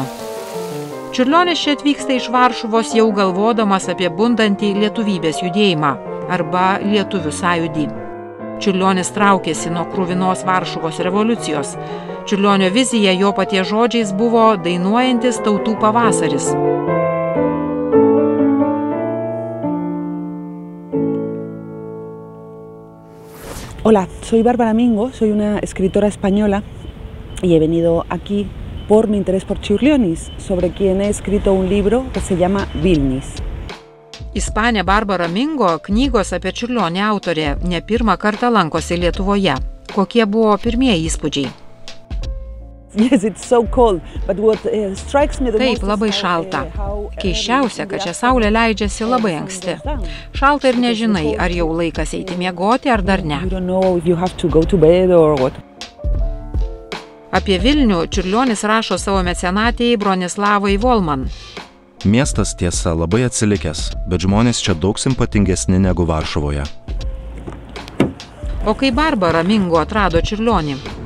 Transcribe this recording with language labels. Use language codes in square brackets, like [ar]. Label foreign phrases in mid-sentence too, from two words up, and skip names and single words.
[lt] Čiurlionis čia atvyksta iš Varšuvos jau galvodamas apie bundantį lietuvybės judėjimą arba lietuvių sąjūdį. Čiurlionis traukėsi nuo kruvinos Varšuvos revoliucijos. Čiurlionio vizija jo paties žodžiais buvo dainuojantis tautų pavasaris. [es] Hola, soy Bárbara Mingo, soy una escritora española y he venido aquí por mi interés por Čiurlionis, sobre quien he escrito un libro que se llama Vilnis. [lt] Ispanė Barbara Mingo, knygos apie Čiurlionį autorė, ne pirmą kartą lankosi Lietuvoje. Kokie buvo pirmieji įspūdžiai? [en] Yes, it's so cold, but what strikes me the most [lt] Taip, labai šalta. Keisčiausia, kad čia saulė leidžiasi labai anksti. Šalta ir nežinai, ar jau laikas eiti miegoti, ar dar ne. [en] You don't know if you have to go to bed or what. [lt] Apie Vilnių Čiurlionis rašo savo mecenatėjai Bronislavai Volman. Miestas tiesa labai atsilikęs, bet žmonės čia daug simpatingesni negu Varšuvoje. O kai Barbara Mingo atrado Čiurlionį?